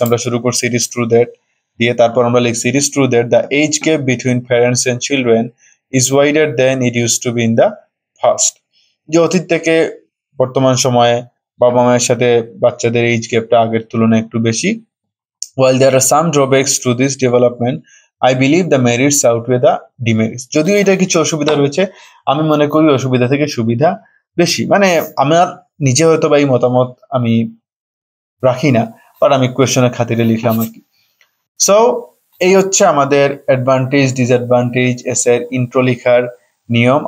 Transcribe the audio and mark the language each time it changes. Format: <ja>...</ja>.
<bn>আমরা শুরু করছি ইট ইজ ট্রু দ্যাট দিয়ে, তারপর আমরা লিখছি</bn> <en>It is true that the age gap between parents and children is wider than it use to be in the past.</en> <bn>যে অতীত থেকে বর্তমান সময়ে বাবা মায়ের সাথে বাচ্চাদের এজ গ্যাপটা আগের তুলনায় একটু বেশি।</bn> <en>While there are some drawbacks to this development, I believe the merits outweigh the demerits.</en> <bn>যদিও এটা কিছু অসুবিধা রয়েছে, আমি মনে করি অসুবিধা থেকে সুবিধা বেশি। মানে আমার নিজে হয়তো বা এই মতামত আমি রাখি না, বাট আমি কোয়েশ্চনের খাতিরে লিখলাম আর কি। সো এই হচ্ছে আমাদের অ্যাডভান্টেজ ডিসঅ্যাডভান্টেজ এর ইন্ট্রো লেখার নিয়ম।</bn>